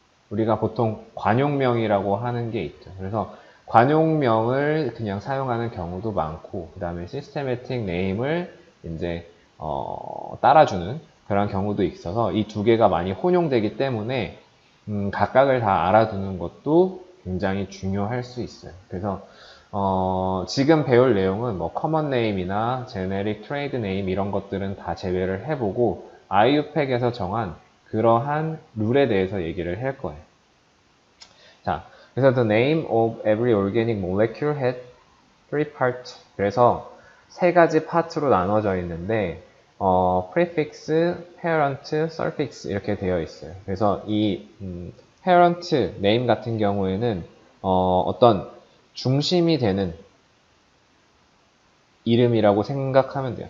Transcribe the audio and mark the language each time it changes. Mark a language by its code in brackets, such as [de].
[ko] 우리가 보통 관용명이라고 하는 게 있죠. 그래서 관용명을 그냥 사용하는 경우도 많고, 그 다음에 시스테매틱 네임을 이제 따라주는 그런 경우도 있어서 이 두 개가 많이 혼용되기 때문에 각각을 다 알아두는 것도 굉장히 중요할 수 있어요. 그래서 지금 배울 내용은 뭐 커먼 네임이나 제네릭 트레이드 네임 이런 것들은 다 제외를 해보고 IUPAC에서 정한 그러한 룰에 대해서 얘기를 할 거예요. 자, 그래서 [en] the name of every organic molecule had three parts. [ko] 그래서 세 가지 파트로 나눠져 있는데 prefix, parent, suffix 이렇게 되어 있어요. 그래서 이 parent name 같은 경우에는 어떤 중심이 되는 이름이라고 생각하면 돼요.